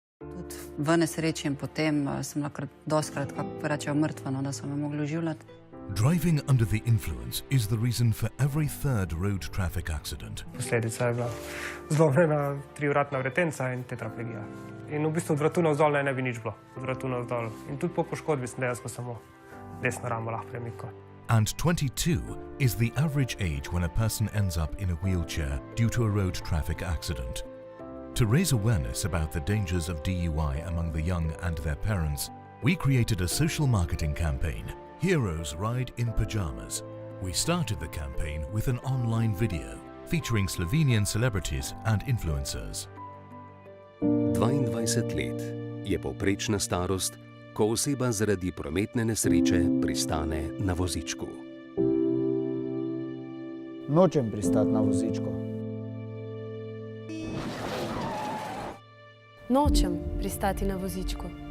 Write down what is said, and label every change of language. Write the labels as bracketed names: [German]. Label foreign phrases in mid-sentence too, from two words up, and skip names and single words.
[Slovenian] Tudi v nesreči in potem sem dostkrat, kako rečejo, mrtva, da so me mogli oživljati. [English] Driving under the influence is the reason for every third road traffic accident. [Slovenian] Posledica je bila zlomljena 3-vratna vretenca in tetraplegija. In v bistvu od vratu navzdol ne bi nič bilo. Od vratu navzdol. In tudi po poškodbi sem dejansko samo desno ramo lahko premikal. [English] And 22 is the average age when a person ends up in a wheelchair due to a road traffic accident. To raise awareness about the dangers of DUI among the young and their parents, we created a social marketing campaign, Heroes Ride in Pyjamas. We started the campaign with an online video featuring Slovenian celebrities and influencers. [Slovenian] 22 let je povprečna starost, ko oseba zaradi prometne nesreče pristane na vozičku. Nočem pristati na vozičku. Nočem pristati na vozičku.